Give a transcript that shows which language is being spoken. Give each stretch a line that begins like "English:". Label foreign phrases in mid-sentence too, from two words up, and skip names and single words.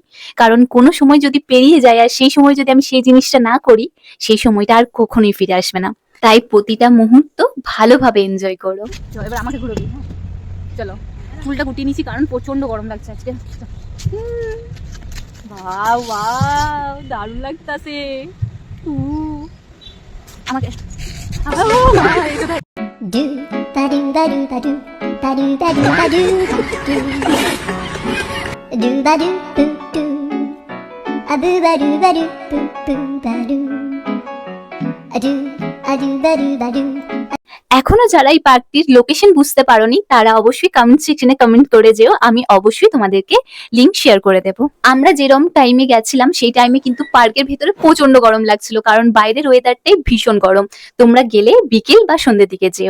Bangla: কারণ কোনো সময় যদি পেরিয়ে যায় আর সেই সময় যদি আমি সেই জিনিসটা না করি, সেই সময়টা আর কখনোই ফিরে আসবে না। তাই প্রতিটা মুহূর্ত ভালোভাবে এনজয় করো। এবার আমাকে ঘুরবি, হ্যাঁ চলো। চুলটা গুটিয়ে নিছি কারণ প্রচন্ড গরম লাগছে আজকে। ওয়াও ওয়াও, দারুণ লাগতাছে। আমাকে Do ba do ba do ba do ba do ba do ba do do ba do boo do a boo ba do ba do ba do a do ba do ba do। এখনো যারা এই পার্কটির লোকেশন বুঝতে পারোনি, তারা অবশ্যই
English: comment section comment
Bangla: করে যেও, আমি অবশ্যই তোমাদেরকে
English: link share
Bangla: করে দেবো। আমরা যেরকম টাইমে গেছিলাম সেই টাইমে কিন্তু পার্কের ভিতরে প্রচন্ড গরম লাগছিল, কারণ বাইরের ওয়েদারটাই ভীষণ গরম। তোমরা গেলে বিকেল বা সন্ধ্যের দিকে যেও।